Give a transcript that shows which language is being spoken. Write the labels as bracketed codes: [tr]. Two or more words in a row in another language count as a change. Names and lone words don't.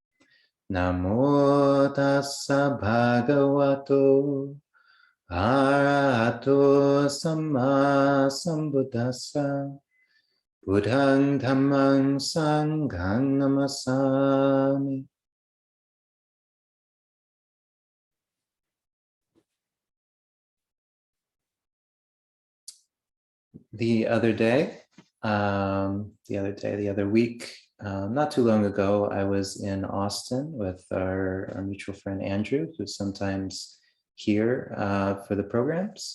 [pi] Namo tassa bhagavato arahato samma sambuddhassa. Buddhang dhammang sanghang namasami. [en] The other week, not too long ago, I was in Austin with our mutual friend Andrew, who's sometimes here for the programs.